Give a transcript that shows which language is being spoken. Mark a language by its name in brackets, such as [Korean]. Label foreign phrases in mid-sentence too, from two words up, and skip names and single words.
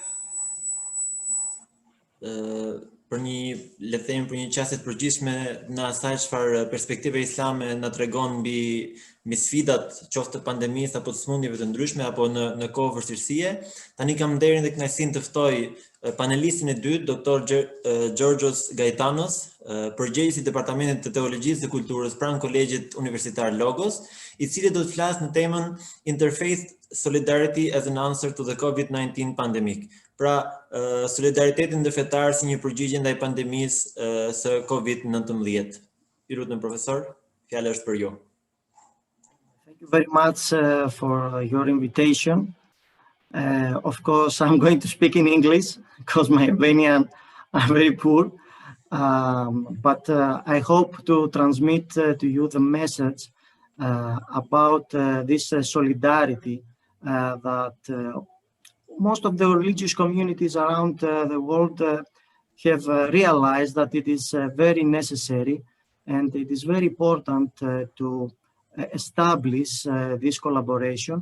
[Albanian] Për një, le të themi, për një qasje të përgjithshme në asaj çfarë perspektive islame na tregon mbi sfidat, qoftë të pandemisë apo të sëmundjeve të ndryshme apo në kohë vështirësie. Tani kam nderin dhe kënaqësinë të ftoj panelistin e dytë, doktor Georgios Gaetanos, përgjegjës i Departamentit të Teologjisë dhe Kulturës pranë Kolegjit Universitar Logos, i cili do të flasë në temën Interfaith Solidarity as an Answer to the COVID-19 Pandemic. Pra, solidaritetin ndërfetar si një përgjigje ndaj pandemisë së COVID-19. Ju lutem profesor, fjala është për ju. [English] Thank you very much for your invitation. Of course, I'm going to speak in English because my Albanian are very poor, but I hope to transmit to you the message about this solidarity that most of the religious communities around the world have realized that it is very necessary, and it is very important to establish this collaboration.